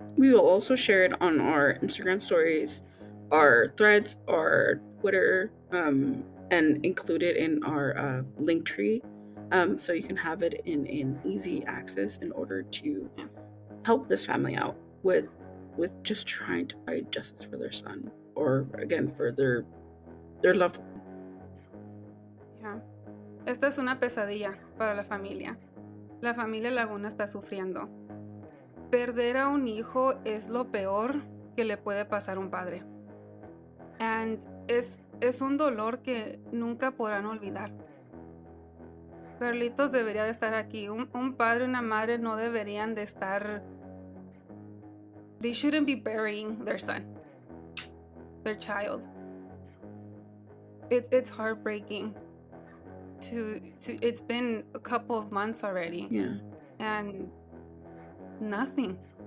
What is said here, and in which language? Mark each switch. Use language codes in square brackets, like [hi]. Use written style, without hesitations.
[en] We will also share it on our Instagram stories, our threads, our Twitter, and include it in our link tree, so you can have it in easy access in order to help this family out with just trying to fight justice for their son, or again for their loved one. Yeah. [es] Esta es una pesadilla para la familia. La familia Laguna está sufriendo. Perder a un hijo es lo peor que le puede pasar a un padre. And es un dolor que nunca podrán olvidar. Carlitos debería de estar aquí. Un padre y una madre no deberían de estar... [en] They shouldn't be burying their son, their child. It's heartbreaking. to it's been a couple of months already. Yeah. And nothing.